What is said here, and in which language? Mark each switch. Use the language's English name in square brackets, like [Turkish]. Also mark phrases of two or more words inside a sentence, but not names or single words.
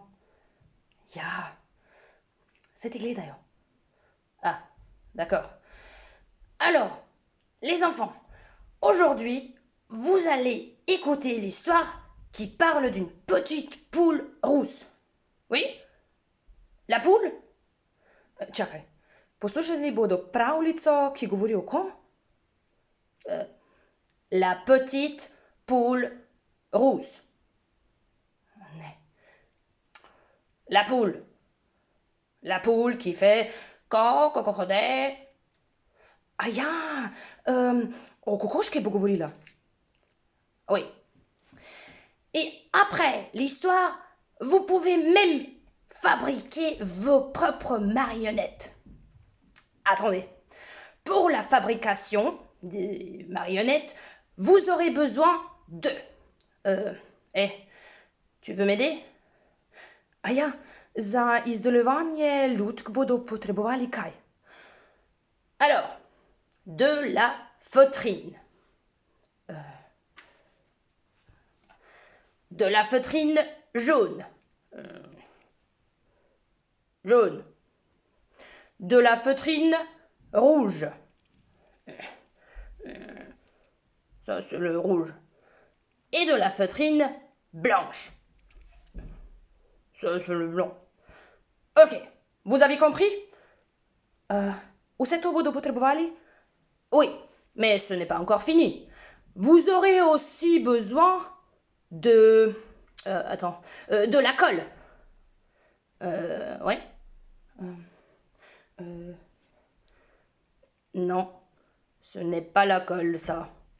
[French] Ya. C'était clé d'ailleurs. Ah, d'accord. Alors, les enfants, aujourd'hui, vous allez écouter l'histoire qui parle d'une petite poule rousse. Oui? La poule? [Slovenian] Čakaj, poslušali bodo pravljico, ki govori o kom? [French] La petite poule rousse. Ne. La poule. La poule qui fait ko-ko-ko-ko-de. [Slovenian] Ah ja, o kokoški bo govorila. [French] Oui. Et après l'histoire, vous pouvez même fabriquer vos propres marionnettes. Attendez. Pour la fabrication des marionnettes, vous aurez besoin de... tu veux m'aider? [Slovenian] Ah ja, za izdelovanje lutk bodo potrebovali kaj? [French] Alors, de la feutrine. De la feutrine jaune. Jaune. De la feutrine rouge. Ça, c'est le rouge. Et de la feutrine blanche. Ça, c'est le blanc. Ok, vous avez compris? [Slovenian] Uсе to bodo potrebovali? [French] Oui, mais ce n'est pas encore fini. Vous aurez aussi besoin de... de la colle. Ouais. Non, ce n'est pas la colle, ça.